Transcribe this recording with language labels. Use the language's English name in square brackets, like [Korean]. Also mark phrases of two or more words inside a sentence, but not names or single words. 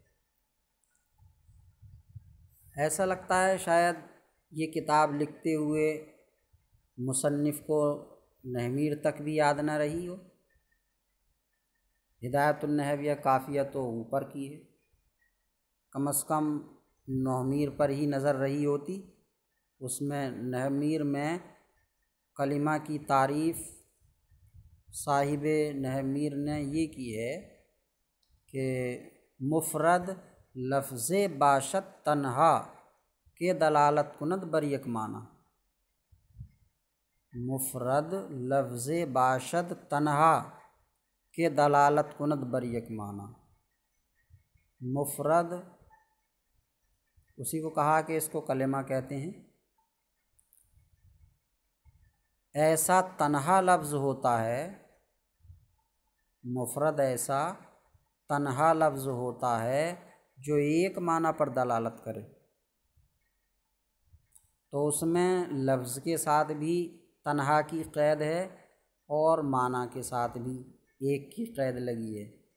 [Urdu] ایسا لگتا ہے شاید یہ کتاب لکھتے ہوئے مصنف کو نحو میر تک بھی یاد نہ رہی ہو، ہدایت النحو یا قافیہ تو اوپر کی ہے، کم از کم نحو میر پر ہی نظر رہی ہوتی۔ اس میں نحو میر میں کلمہ کی تعریف صاحب نحو میر نے یہ کی ہے کہ [Persian] مفرد لفظ باشد تنہا کے دلالت کند بر یک معنی، مفرد لفظ باشد تنہا کے دلالت کند بر یک معنی۔ [Urdu] مفرد اسی کو کہا کہ اس کو کلمہ کہتے ہیں، ایسا تنہا لفظ ہوتا ہے، مفرد ایسا تنہا لفظ ہوتا ہے جو ایک معنی پر دلالت کرے، تو اس میں لفظ کے ساتھ بھی تنہا کی قید ہے اور معنی کے ساتھ بھی ایک کی قید لگی ہے۔